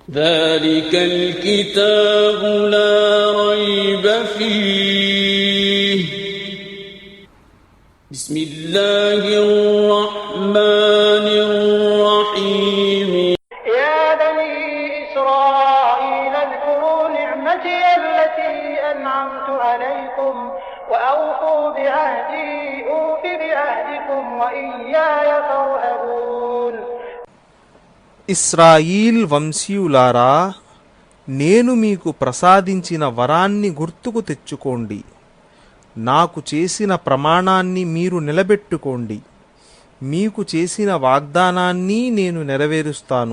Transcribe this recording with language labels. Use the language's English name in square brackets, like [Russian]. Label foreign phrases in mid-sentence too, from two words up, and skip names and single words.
[Arabic] ذلك الكتاب لا ريب فيه بسم الله الرحمن الرحيم يا بني إسرائيل اذكروا نعمتي التي أنعمت عليكم وأوفوا بعهدي أوف بعهدكم وإياي فارهبون. [Telugu] ఇస్రాయీల్ వంశీయులారా, నేను మీకు ప్రసాదించిన వరాన్ని గుర్తుకు తెచ్చుకోండి. నాకు చేసిన ప్రమాణాన్ని మీరు నిలబెట్టుకోండి. మీకు చేసిన వాగ్దానాన్ని నేను నెరవేరుస్తాను.